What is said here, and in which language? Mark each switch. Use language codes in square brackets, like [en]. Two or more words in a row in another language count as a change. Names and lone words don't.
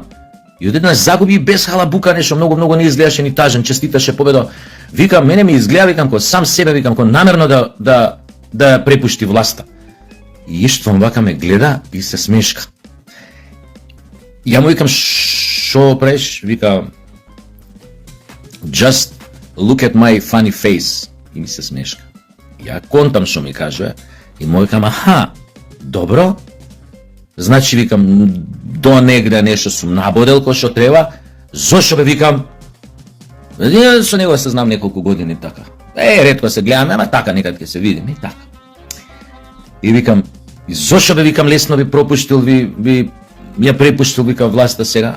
[mk] И одеднаш загуби без халабука, нешто многу не изгледаше ни тажен, честиташе победа. Викам, мене ми изгледа, викам, ко сам себе, викам, ко намерно да ја препушти власта. И Иштван вака ме гледа и се смешка. Ја му викам, шо правиш? Вика, [en] just look at my funny face. [mk] И ми се смешка. Ја контам шо ми кажува и му викам, аха, добро. Значи, викам, до негде нешто сум набодел кој што треба. Зошто бе, викам, со него се знам неколку години така. Ретко се гледаме, ама така некад ќе се видиме и така. И викам, и зошто бе, викам, лесно ви пропуштил, ви ја препуштил, вика, власта сега.